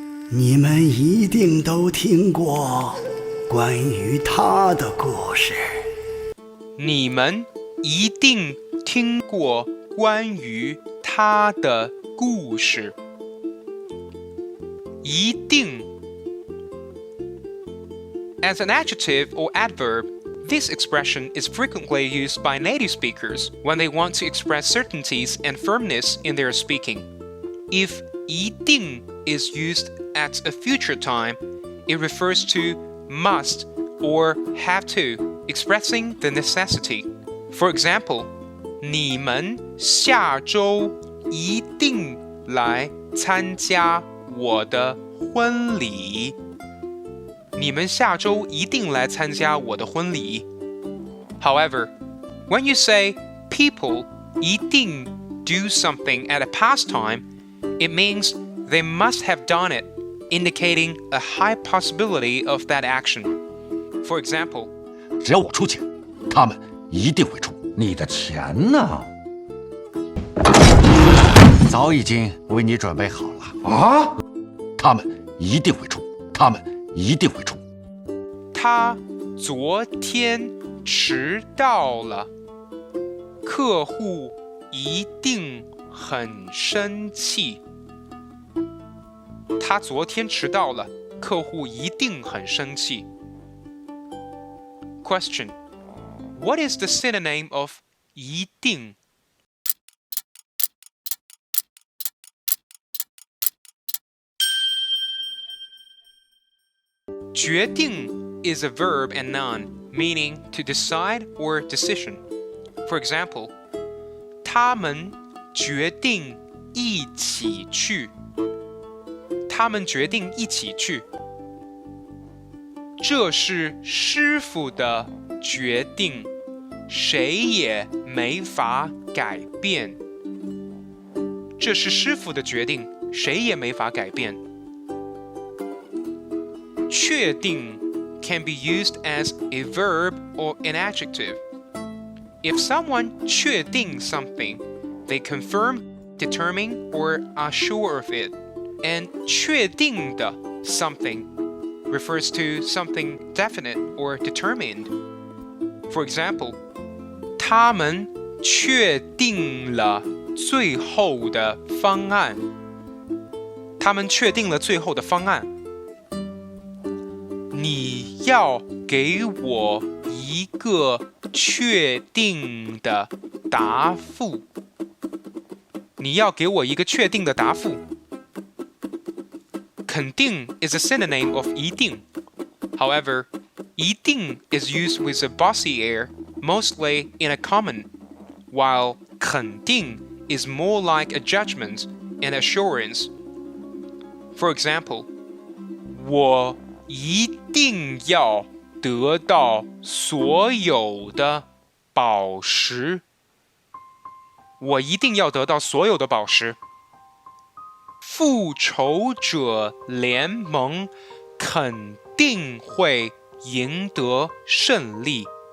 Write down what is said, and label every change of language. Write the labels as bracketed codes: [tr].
[zh] 你们一定都听过关于他的故事。你们一定听过关于他的故事。 [en] 一定 As an adjective or adverb, this expression is frequently used by native speakers when they want to express certainties and firmness in their speaking. If 一定 is used at a future time, it refers to must or have to, expressing the necessity. For example, [zh] 你们下周一定来参加我的婚礼。你们下周一定来参加我的婚礼。 [en] However, when you say people 一定 do something at a past time, it means they must have done it, indicating a high possibility of that action. For example, [zh] 只要我出钱，他们一定会出。你的钱呢？早已经为你准备好了。啊！他们一定会出。他们一定会出。他昨天迟到了，客户一定很生气。他昨天迟到了，客户一定很生气。 [en] Question: What is the synonym of [zh] 一定。 [en] 决定 is a verb and noun, meaning to decide or decision. For example, [zh] 他们决定一起去。他们决定一起去。这是师傅的决定，谁也没法改变。这是师傅的决定，谁也没法改变。 [en] 确定 can be used as a verb or an adjective. If someone 确定 something, they confirm, determine, or are sure of it. And 确定的 something refers to something definite or determined. For example, [zh] 他们确定了最后的方案。他们确定了最后的方案。你要给我一个确定的答复。你要给我一个确定的答复。 [en] 肯定 is a synonym of 一定。 However, 一定 is used with a bossy air, mostly in a common, while 肯定 is more like a judgment and assurance. For example, [zh] 我一定要得到所有的宝石。我一定要得到所有的宝石。复仇者联盟肯定会赢得胜利。